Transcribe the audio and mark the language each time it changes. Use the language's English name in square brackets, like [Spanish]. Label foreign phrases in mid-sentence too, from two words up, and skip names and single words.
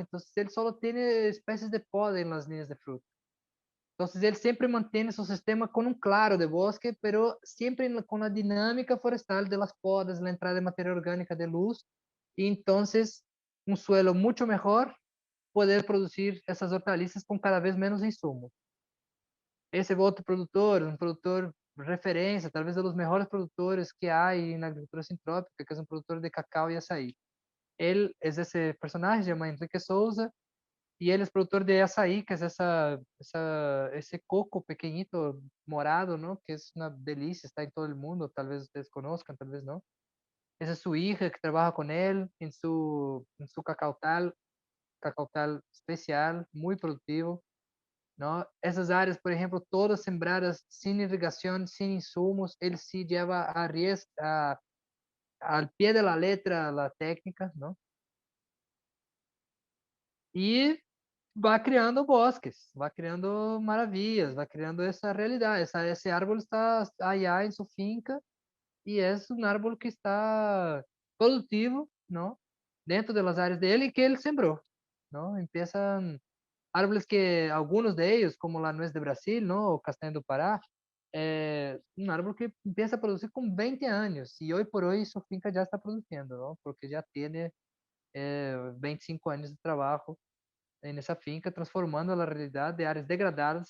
[Spanish] Entonces él solo tiene especies de poda en las líneas de fruta. Entonces él siempre mantiene su sistema con un claro de bosque, pero siempre con la dinámica forestal de las podas, la entrada de materia orgánica de luz, y entonces un suelo mucho mejor poder producir [Portuguese] essas hortaliças com cada vez menos insumos. Esse outro produtor, um produtor referência, talvez um dos melhores produtores que há na agricultura sintrópica, que é um produtor de cacau e açaí. Ele é esse personagem, chama Henrique Souza, e ele é produtor de açaí, que é esse coco pequeñito morado, não? Que é uma delícia, está em todo o mundo, talvez vocês conozcan, talvez não. Essa é sua hija que trabalha com ele em [Spanish] su cacautal [Portuguese] especial, muito produtivo, ¿no? Essas áreas, por exemplo, todas sembradas sem irrigação, sem insumos, ele [Spanish] se lleva al pie de la letra la técnica, [Portuguese] ¿no? E vai criando bosques, vai criando maravilhas, vai criando essa realidade. Esse árvore está allá em sua finca e é um árvore que está produtivo, não? Dentro das áreas dele que ele sembrou, não? [Spanish] Empiezan árboles que algunos de ellos, como la nuez de Brasil, ¿no? O castaño do Pará, un árbol que empieza a producir con 20 años y hoy por hoy su finca ya está produciendo, ¿no? Porque ya tiene 25 años de trabajo en esa finca, transformando la realidad de áreas degradadas.